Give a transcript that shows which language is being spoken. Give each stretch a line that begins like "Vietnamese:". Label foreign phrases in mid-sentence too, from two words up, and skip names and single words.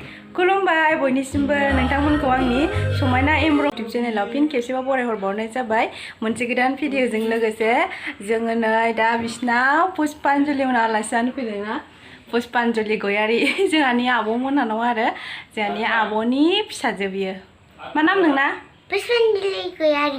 Bodo: Kulumbai boinisimbw nwngtangmwnko angni Samaina M Brahma YouTube channel फिन खेबसेबाव बरायहरबावनाय जाबाय मोनसे गोदान भिडिअजों लोगोसे जोङो नै दा बिसिनाव पुष्पान्जलि मोना आलासि जानो फैदों ना पुष्पान्जलि गयारि जोंहानि आब'मोनानाव आरो जोंहानि आब'नि फिसाजो बियो मा नाम नोंना पुष्पान्जलि गयारि